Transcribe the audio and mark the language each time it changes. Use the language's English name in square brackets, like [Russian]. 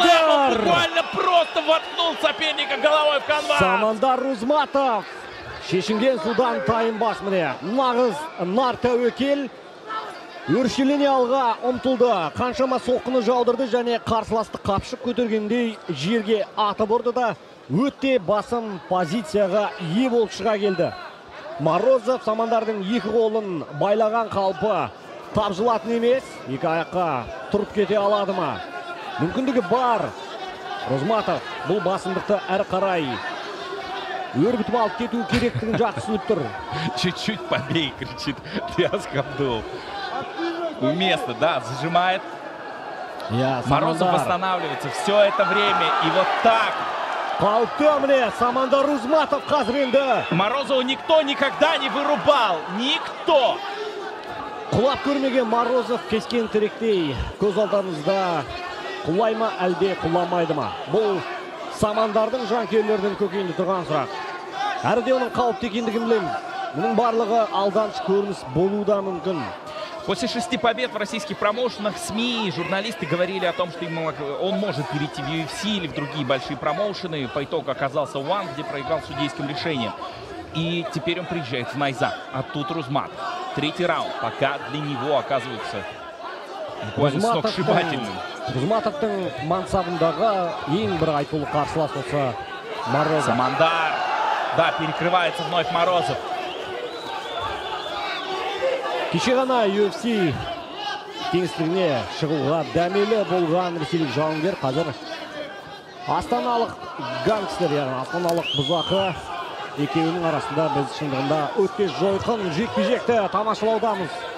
[Russian] это слэм! Он буквально просто воткнул соперника головой в канвас. [Kazakh] Самандар Рузматов шешінген судан тайынбас міне. Нағыз нар тәуекел өршелене алға ұмтылды. Қаншама соққыны жаудырды және қарсыласты қапшық көтергендей жерге атып ұрды да өте басым позицияға ие болып шыға келді. Морозов Самандардың екі қолын байлаған қалпы тапжылатын емес, екі аяққа тұрып кете алады ма? Мүмкіндігі бар. Рузматов бұл басымдықты әрі қарай өрбітіп алып кету керектігін жақсы түсініп тұр. [Russian] Чуть-чуть побей, кричит Диас Кабдулов. Уместно, да, зажимает. Морозов восстанавливается все это время. И вот так. [Kazakh] Қауіпті міне Самандар Рузматов қазір енді. [Russian] Морозова никто никогда не вырубал. Никто. [Kazakh] Құлап көрмеген Морозов кескен тіректей көз алдарыңызда. құлай ма, әлде құламайды ма? Бұл Самандардың жанкүйерлердің көкейінде тұрған сұрақ. Әрде оның қауіпті екендігін білеміз. Мұның барлығы алданыш көрініс болуы да мүмкін. [Russian] После 6 побед в российских промоушенах СМИ, журналисты говорили о том, что он может перейти в UFC или в другие большие промоушены. По итогу оказался One, где проиграл судейским решением. И теперь он приезжает в Найза. А тут Рузматов. Третий раунд. Пока для него оказывается буквально сногсшибательным. [Kazakh] Рузматовтың мансабындағы ең бір айтулы қарсылас болса Морозов. Самандар. [Russian] Да, перекрывается вновь Морозов. [Kazakh] Кеше ғана UFC кеңістігіне шығуға дәмелі болған ресейлік жауынгер қазір астаналық гангстер, яғни астаналық бұзақы екеуінің арасында біз шындығында өте жойқын жекпе-жекті тамашалаудамыз.